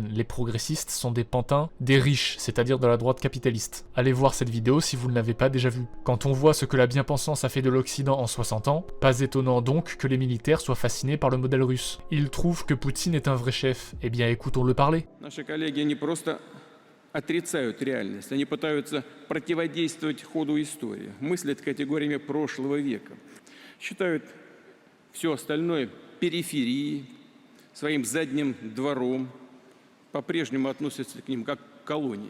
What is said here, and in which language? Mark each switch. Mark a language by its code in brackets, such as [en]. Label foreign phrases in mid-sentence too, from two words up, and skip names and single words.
[fr] Les progressistes sont des pantins, des riches, c'est-à-dire de la droite capitaliste. Allez voir cette vidéo si vous ne l'avez pas déjà vue. Quand on voit ce que la bien-pensance a fait de l'Occident en 60 ans, pas étonnant donc que les militaires soient fascinés par le modèle russe. Ils trouvent que Poutine est un vrai chef. Eh bien, écoutons-le parler. [ru] Отрицают реальность. Они пытаются противодействовать ходу истории, мыслят категориями прошлого века, считают все остальное периферией, своим задним двором, по-прежнему относятся к ним как к колонии.